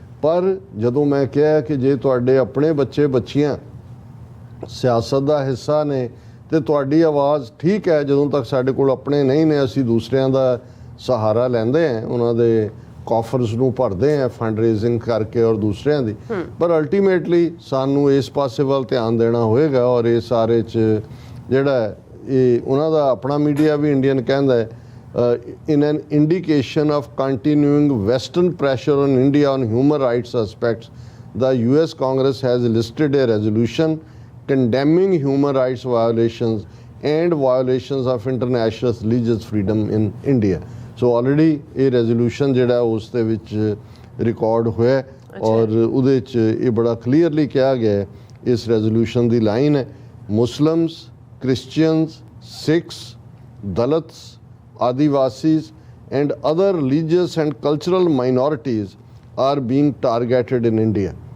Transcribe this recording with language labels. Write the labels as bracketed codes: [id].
[pa] ਪਰ ਜਦੋਂ ਮੈਂ ਕਿਹਾ ਕਿ ਜੇ ਤੁਹਾਡੇ ਆਪਣੇ ਬੱਚੇ ਬੱਚੀਆਂ ਸਿਆਸਤ ਦਾ ਹਿੱਸਾ ਨੇ ਤੇ ਤੁਹਾਡੀ ਆਵਾਜ਼ ਠੀਕ ਹੈ, ਜਦੋਂ ਤੱਕ ਸਾਡੇ ਕੋਲ ਆਪਣੇ ਨਹੀਂ ਨੇ ਅਸੀਂ ਦੂਸਰਿਆਂ ਦਾ ਸਹਾਰਾ ਲੈਂਦੇ ਹਾਂ, ਉਹਨਾਂ ਦੇ ਕਾਫਰਸ ਨੂੰ ਭਰਦੇ ਹਾਂ ਫੰਡ ਰੇਜ਼ਿੰਗ ਕਰਕੇ ਔਰ ਦੂਸਰਿਆਂ ਦੀ, ਪਰ ਅਲਟੀਮੇਟਲੀ ਸਾਨੂੰ ਇਸ ਪਾਸੇ ਵੱਲ ਧਿਆਨ ਦੇਣਾ ਹੋਏਗਾ। ਔਰ ਇਹ ਸਾਰੇ 'ਚ ਜਿਹੜਾ ਇਹ ਉਹਨਾਂ ਦਾ ਆਪਣਾ ਮੀਡੀਆ ਵੀ ਇੰਡੀਅਨ ਕਹਿੰਦਾ ਹੈ [en] in an indication of continuing Western pressure on India on human rights aspects, the US Congress has listed a resolution condemning human rights violations and violations of international religious freedom in India. So already a resolution [pa] ਜਿਹੜਾ ਉਸ ਦੇ ਵਿੱਚ record ਹੋਇਆ ਔਰ ਉਹਦੇ 'ਚ ਇਹ ਬੜਾ ਕਲੀਅਰਲੀ ਕਿਹਾ ਗਿਆ ਹੈ, ਇਸ ਰੈਜ਼ੋਲੂਸ਼ਨ ਦੀ ਲਾਈਨ ਹੈ, Muslims, Christians, Sikhs, ਦਲਿਤਸ, [en] Adivasis and other religious and cultural minorities are being targeted in India.